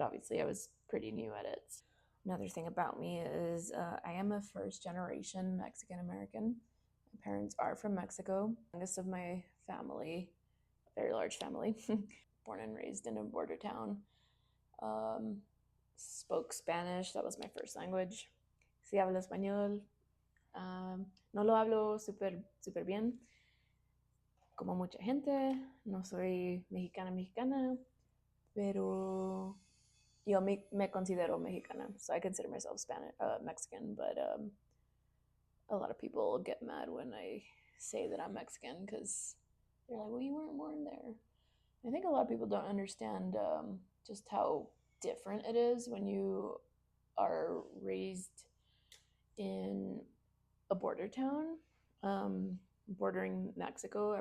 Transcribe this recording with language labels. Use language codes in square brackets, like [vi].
[en] Obviously, I was pretty new at it. Another thing about me is I am a first generation Mexican American. My parents are from Mexico. Youngest of my family, a very large family, born and raised in a border town. Um, Spoke Spanish. That was my first language. [es] Sí hablo español. No lo hablo super bien, como mucha gente. No soy mexicana, pero yo me considero mexicana. [en] So I consider myself Mexican, but a lot of people get mad when I say that I'm Mexican because they're like, well, you weren't born there. I think a lot of people don't understand just how different it is when you are raised in a border town, bordering Mexico.